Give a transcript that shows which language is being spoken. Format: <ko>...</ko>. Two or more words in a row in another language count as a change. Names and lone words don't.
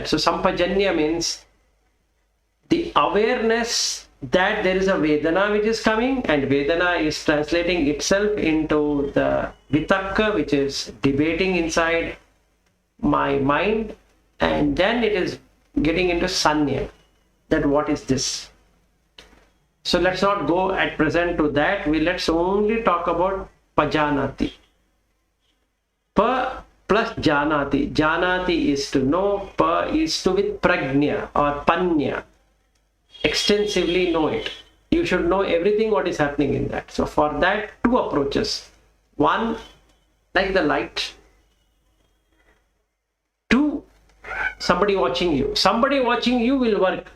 <en>So Sampajanya means the awareness that there is a Vedana which is coming, and Vedana is translating itself into the Vitakka, which is debating inside my mind, and then it is getting into Sanya, that what is this. So let's not go at present to that. Let's only talk about Pajanati. Pa plus Janati. Janati is to know. Pa is to with Prajna or Panya. Extensively know it. You should know everything what is happening in that. So for that, two approaches. One, like the light. Two, somebody watching you. Somebody watching you will work.</en>